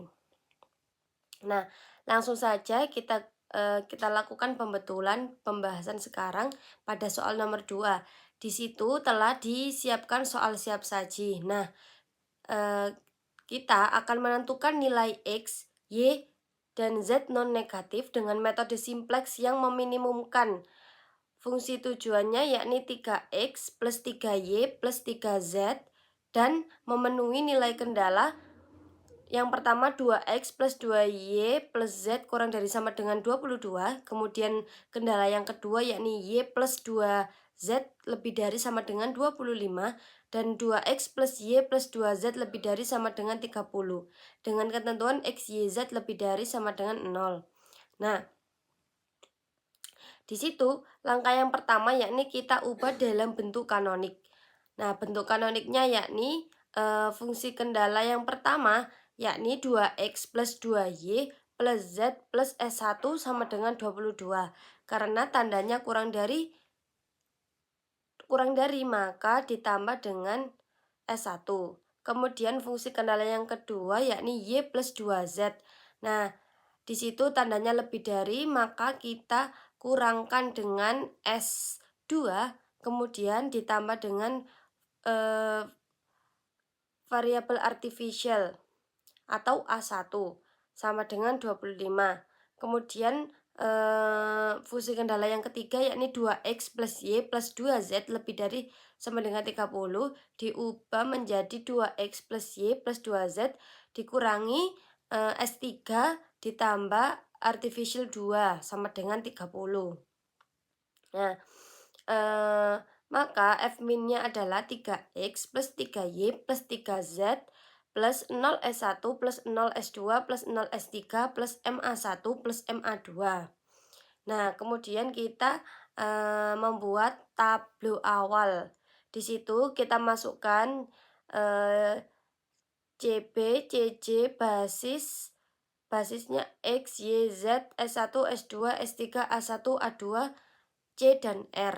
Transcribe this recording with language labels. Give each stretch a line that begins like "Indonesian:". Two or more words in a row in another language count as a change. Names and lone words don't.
Indonesian: Nah, langsung saja kita lakukan pembetulan pembahasan sekarang pada soal nomor 2. Di situ telah disiapkan soal siap saji. Nah, kita akan menentukan nilai X, Y, dan Z non-negatif dengan metode simplex yang meminimumkan fungsi tujuannya yakni 3X plus 3Y plus 3Z dan memenuhi nilai kendala yang pertama 2X plus 2Y plus Z kurang dari sama dengan 22. Kemudian kendala yang kedua yakni Y plus 2Z lebih dari sama dengan 25. Dan 2X plus Y plus 2Z lebih dari sama dengan 30. Dengan ketentuan X, Y, Z lebih dari sama dengan 0. Nah, di situ langkah yang pertama yakni kita ubah dalam bentuk kanonik. Nah, bentuk kanoniknya yakni fungsi kendala yang pertama yakni 2X plus 2Y plus Z plus S1 sama dengan 22. Karena tandanya kurang dari maka ditambah dengan S1. Kemudian fungsi kendala yang kedua yakni Y plus 2Z. Nah, di situ tandanya lebih dari maka kita kurangkan dengan S2 kemudian ditambah dengan variabel artificial atau A1 sama dengan 25. Kemudian fungsi kendala yang ketiga yakni 2X plus Y plus 2Z lebih dari sama dengan 30 diubah menjadi 2X plus Y plus 2Z dikurangi S3 ditambah artificial 2 sama dengan 30. Nah, maka F-min-nya adalah 3X plus 3Y plus 3Z plus 0S1 plus 0S2 plus 0S3 plus MA1 plus MA2. Nah, kemudian kita membuat tablo awal. Di situ kita masukkan CB, CJ, basisnya X, Y, Z, S1, S2, S3, A1, A2, C, dan R.